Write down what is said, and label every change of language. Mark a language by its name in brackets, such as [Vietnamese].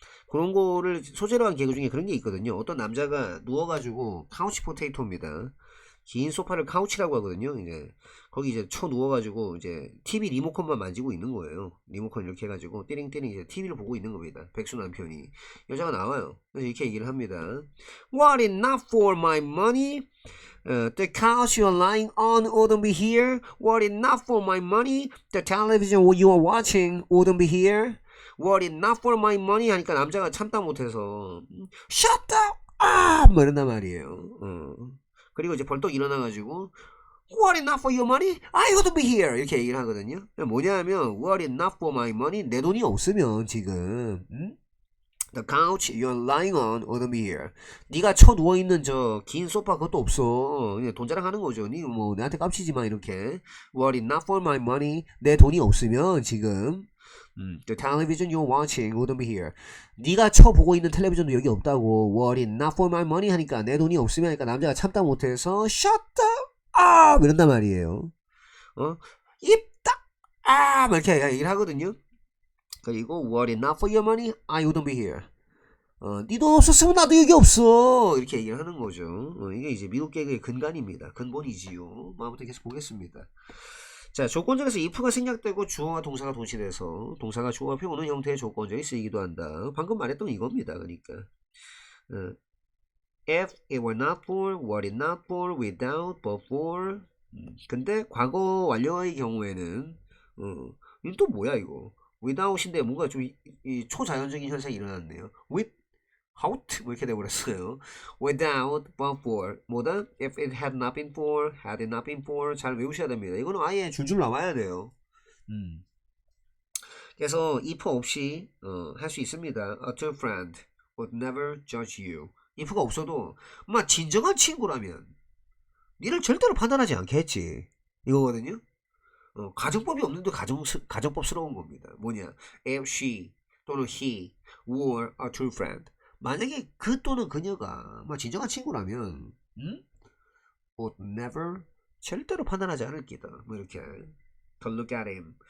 [Korean] 그런 거를 소재로 한 개그 중에 그런 게 있거든요. 어떤 남자가 누워가지고 카우치 포테이토입니다. 긴 소파를 카우치라고 하거든요. 이제 거기 이제 쳐 누워가지고 이제 TV 리모컨만 만지고 있는 거예요. 리모컨 이렇게 해가지고 띠링띠링 이제 TV를 보고 있는 겁니다. 백수 남편이 여자가 나와요. 그래서 이렇게 얘기를 합니다. [English] What is not for my money? The couch you are lying on wouldn't be here. What is not for my money? The television you are watching wouldn't be here. What is not for my money? [Korean] 하니까 남자가 참다 못해서 [English] Shut up! [Korean] 뭐 이런단 말이에요. 그리고 이제 벌떡 일어나가지고 [English] Were it not for your money, I wouldn't be here. [Korean] 이렇게 얘기를 하거든요. [English] 뭐냐면 were it not for my money, [Korean] 내 돈이 없으면 지금 [English] The couch you're lying on wouldn't be here. [Korean] 네가 쳐 누워 있는 저 긴 소파 그것도 없어. 그냥 돈 자랑하는 거죠. 네 뭐 내한테 깝치지 마 이렇게. [English] Were it not for my money, [Korean] 내 돈이 없으면 지금 [English] The television you're watching wouldn't be here. [Korean] 네가 쳐 보고 있는 텔레비전도 여기 없다고. [English] Were it not for my money [Korean] 하니까 내 돈이 없으면 하니까 남자가 참다 못해서 [English] shut up [Korean] 이런단 말이에요. 입 딱 막 이렇게 얘기를 하거든요. 그리고 [English] Were it not for your money, I wouldn't be here. [Korean] 네 돈 없었으면 나도 여기 없어. 이렇게 얘기를 하는 거죠. 이게 이제 미국 개그의 근간입니다. 근본이지요. 아무튼 계속 보겠습니다. 자, 조건적에서 if가 생략되고 주어와 동사가 동시돼서 동사가 주어와 표현하는 형태의 조건적이 쓰이기도 한다. 방금 말했던 이겁니다. 그러니까 [English] if it were not for, were it not for, without, but for. [Korean] 근데 과거 완료의 경우에는 이건 또 뭐야 이거? without인데 뭔가 좀 이 초자연적인 현상이 일어났네요. without 뭐 이렇게 돼버렸어요. [English] without, but for. [Korean] 뭐다? [English] if it had not been for, had it not been for. [Korean] 잘 외우셔야 됩니다. 이거는 아예 줄줄 나와야 돼요. 그래서 if 없이 할 수 있습니다. [English] A true friend would never judge you. [Korean] if가 없어도 막 진정한 친구라면 니를 절대로 판단하지 않겠지. 이거거든요. 가정법이 없는데 가정법스러운 겁니다. 뭐냐? [English] if she [Korean] 또는 [English] he were a true friend. [Korean] 만약에 그 또는 그녀가 뭐 진정한 친구라면 [English] would never [Korean] 절대로 판단하지 않을 기다. 뭐 이렇게 [English] to look at him.